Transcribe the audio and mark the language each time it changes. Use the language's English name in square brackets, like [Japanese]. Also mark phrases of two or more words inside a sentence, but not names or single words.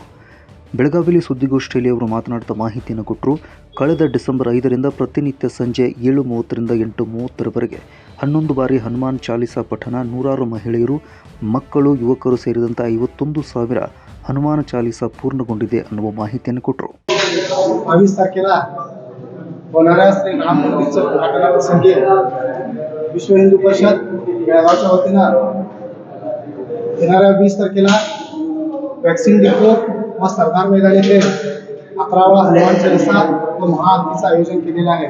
[Kannada] ಬೆಳಗಾವಿಯಲ್ಲಿ ಸುದ್ದಿಗೋಷ್ಠಿಯಲ್ಲಿ ಅವರು ಮಾತನಾಡುತ್ತಾ ಮಾಹಿತಿಯನ್ನು ಕೊಟ್ಟರು. ಕಳೆದ ಡಿಸೆಂಬರ್ 5ರಿಂದ ಪ್ರತಿನಿತ್ಯ ಸಂಜೆ 7:30ರಿಂದ 8:30ರವರೆಗೆ 11 ಬಾರಿ ಹನುಮಾನ್ ಚಾಲೀಸ ಪಠಣ, ನೂರಾರು ಮಹಿಳೆಯರು, ಮಕ್ಕಳು, ಯುವಕರು ಸೇರಿದಂತೆ 51,000 ಹನುಮಾನ ಚಾಲೀಸ ಪೂರ್ಣಗೊಂಡಿದೆ ಅನ್ನುವ ಮಾಹಿತಿಯನ್ನು ಕೊಟ್ಟರು. [Marathi] 22 तारखेला होणाऱ्या श्री राम मंदिरच्या उद्घाटनाप्रसंगी विश्व हिंदू परिषद बेळगावच्या वतीनं येणाऱ्या 20 तारखेला वॅक्सिन डिपो व सरदार मैदान येथे 11वा हनुमान चालीसा व महाआरतीचं आयोजन केलेलं आहे.